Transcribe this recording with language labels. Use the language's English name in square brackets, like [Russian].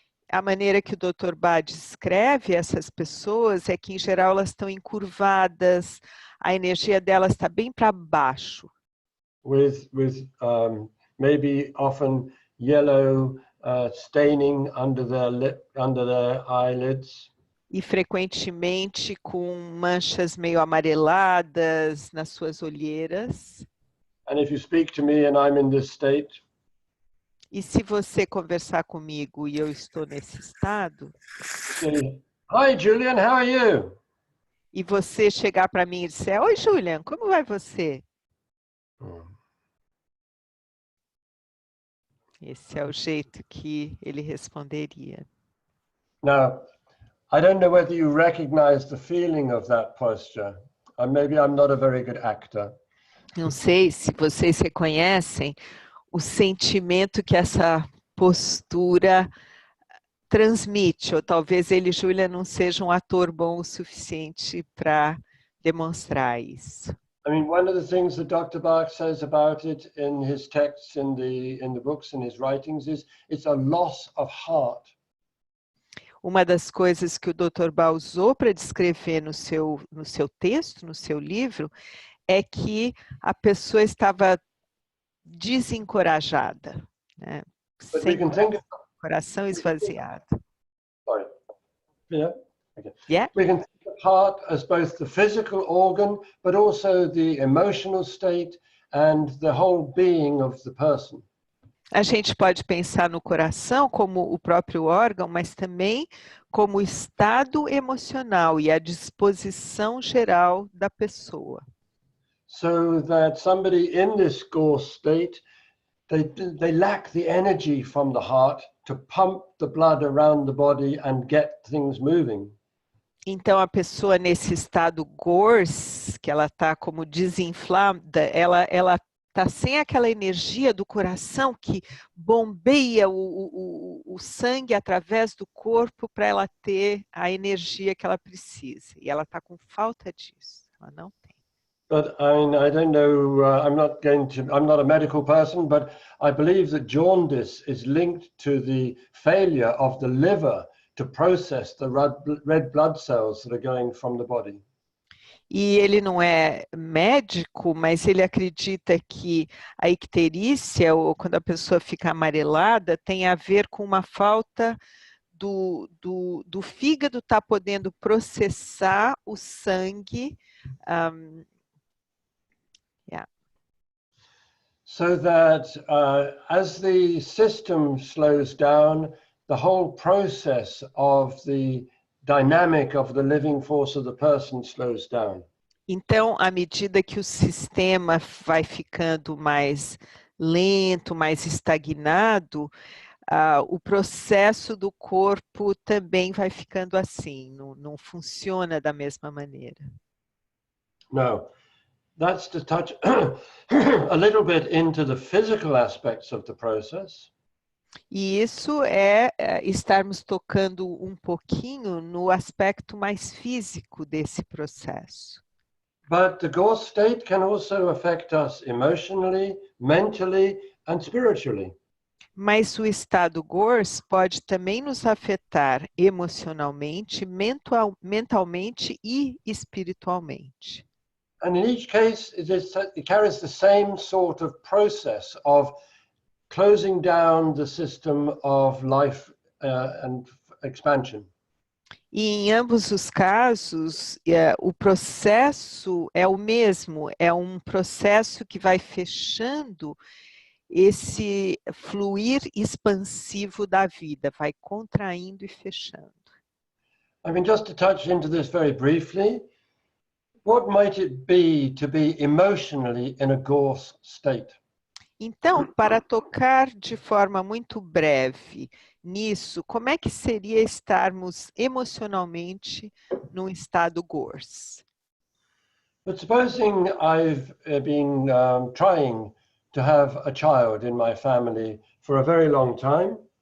[Portuguese] A maneira que o Dr. Bach descreve essas pessoas é que, em geral, elas estão encurvadas, a energia delas está bem para baixo. [English] With maybe often yellow staining under their eyelids. [Portuguese] E frequentemente com manchas meio amareladas nas suas olheiras. [English] And if you speak to me and I'm in this state, [Portuguese] e se você conversar comigo e eu estou nesse estado, [English] say, "Hi Julian, how are you?" [Portuguese] E você chegar para mim e dizer, "Oi Julian, como vai você?" Esse é o jeito que ele responderia. [English] Now, I don't know whether you recognize the feeling of that posture. Maybe I'm not a very good actor. [Portuguese] Não sei se vocês reconhecem o sentimento que essa postura transmite, ou talvez ele, Julian, não seja um ator bom o suficiente para demonstrar isso. [English] I mean, one of the things that Dr. Bach says about it in his texts, in the books, in his writings, is it's a loss of heart. [Portuguese] Uma das coisas que o Dr. Bach usou para descrever no seu texto, no seu livro, é que a pessoa estava desencorajada, né? Sem coração esvaziado. [English] Sorry. Yeah. Okay. Yeah. We can think of heart as both the physical organ, but also the emotional state and the whole being of the person. [Portuguese] A gente pode pensar no coração como o próprio órgão, mas também como o estado emocional e a disposição geral da pessoa. [English] So that somebody in this gorse state, they lack the energy from the heart to pump the blood around the body and get things moving. [Portuguese] Então, a pessoa nesse estado gorse, que ela está como desinflada, ela está sem aquela energia do coração que bombeia o sangue através do corpo para ela ter a energia que ela precisa. E ela está com falta disso, ela não tem. [English] But I don't know, I'm not a medical person, but I believe that jaundice is linked to the failure of the liver to process the red blood cells that are going from the body. [Portuguese] E ele não é médico, mas ele acredita que a icterícia, ou quando a pessoa fica amarelada, tem a ver com uma falta do fígado estar podendo processar o sangue. [English] So that as the system slows down, the whole process of the dynamic of the living force of the person slows down. [Portuguese] Então, à medida que o sistema vai ficando mais lento, mais estagnado, o processo do corpo também vai ficando assim, não funciona da mesma maneira. [English] No, that's to touch a little bit into the physical aspects of the process. [Portuguese] E isso é estarmos tocando um pouquinho no aspecto mais físico desse processo. [English] But the ghost state can also affect us emotionally, mentally, and spiritually. [Portuguese] Mas o estado GORS pode também nos afetar emocionalmente, mentalmente e espiritualmente. [English] And in each case, it carries the same sort of process of closing down the system of life and expansion. [Portuguese] E em ambos os casos, o processo é o mesmo, é um processo que vai fechando esse fluir expansivo da vida, vai contraindo e fechando. [English] I mean, just to touch into this very briefly, what might it be emotionally in a gorse state? [Portuguese] Então, para tocar de forma muito breve nisso, como é que seria estarmos emocionalmente num estado GORS? [English] But supposing I've been trying to have a child in my family for a very long time.